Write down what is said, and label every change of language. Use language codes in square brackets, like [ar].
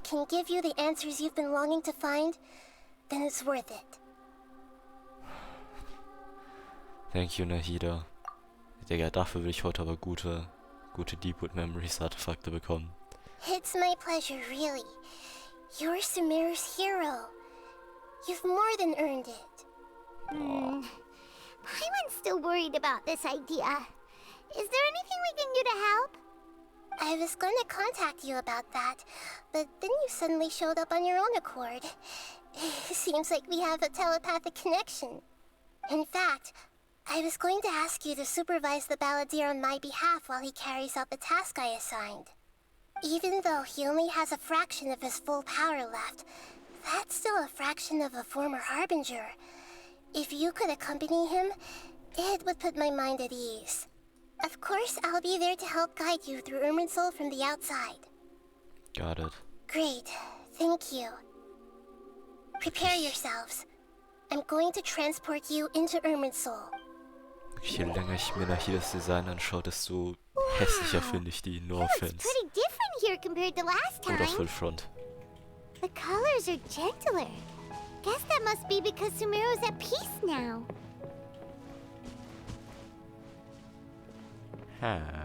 [en] can give you the answers you've been longing to find, then it's worth it. Thank you, Nahida. [de] Digga, dafür will ich heute aber gute Deepwood Memories Artefakte bekommen. [en] It's my pleasure, really. You're Sumeru's hero. You've more than earned it. Boah. Paimon's still worried about this idea. Is there anything we can do to help? I was going to contact you about that, but then you suddenly showed up on your own accord. Seems like we have a telepathic connection. In fact, I was going to ask you to supervise the Balladeer on my behalf while he carries out the task I assigned. Even though he only has a fraction of his full power left, that's still a fraction of a former Harbinger. If you could accompany him, it would put my mind at ease. Of course, I'll be there to help guide you through Irminsul from the outside. Got it. Great. Thank you. Prepare yourselves. I'm going to transport you into Irminsul. [de] Je länger ich mir Nahidas Design anschaue, desto hässlicher finde ich die. [en] No offense. Pretty different here compared to last [de] Oder [en] time. Full Front. The colors are gentler. Guess that must be because Sumeru's at peace now. Ha.